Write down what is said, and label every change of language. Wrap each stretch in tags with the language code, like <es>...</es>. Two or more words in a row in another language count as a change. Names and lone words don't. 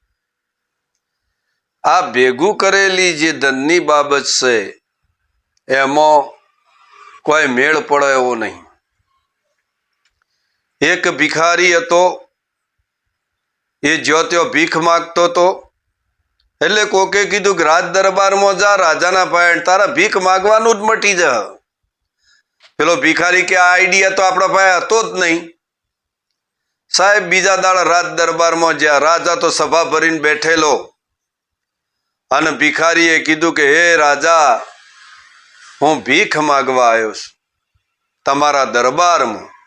<gu>આ ભેગુ કરેલી જે ધનની બાબત છે એમાં કોઈ મેળ પડે એવો નહીં। એક ભિખારી હતો, એ જ્યો ત્યો ભીખ માગતો તો, એટલે કોકે કીધું કે રાજ દરબારમાં જા, રાજાના પાયણ તારા ભીખ માગવાનું જ મટી જા। પેલો ભિખારી કે આ આઈડિયા તો આપણા પાસે હતો જ નહીં। સાહેબ બીજા દાડા રાજ દરબારમાં જ્યાં રાજા તો સભા ભરીને બેઠેલો, અને ભિખારીએ કીધું કે હે રાજા, હું ભીખ માગવા આવ્યો છું તમારા દરબારમાં।</gu>